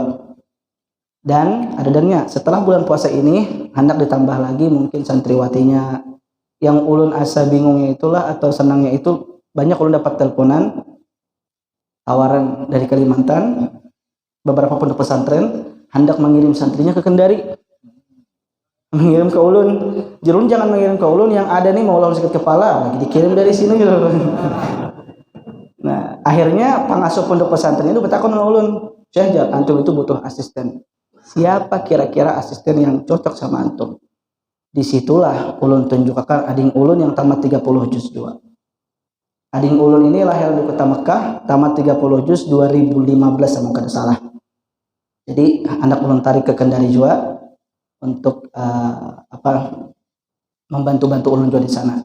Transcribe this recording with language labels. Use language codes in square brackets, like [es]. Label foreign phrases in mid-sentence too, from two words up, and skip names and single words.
[id] Dan setelah bulan puasa ini hendak ditambah lagi mungkin santriwatinya yang ulun asa bingungnya itulah atau senangnya itu banyak ulun dapat teleponan tawaran dari Kalimantan beberapa pondok pesantren hendak mengirim santrinya ke Kendari, mengirim ke ulun. Ulun jangan mengirim ke ulun yang ada nih mau lawan sakit kepala lagi dikirim dari sini gitu. Nah akhirnya pengasuh pondok pesantren itu bertakon sama ulun, Syekh Jar, antum itu butuh asisten, siapa kira-kira asisten yang cocok sama antum? [bjn] Disitulah ulun tunjukkan ading ulun yang tamat 30 juz 2. Ading ulun [id] ini lahir di kota Mekah, tamat 30 juz 2015 sama [bjn] kada salah. [id] Jadi anak ulun tarik ke Kendari juga untuk membantu-bantu ulun juga di sana.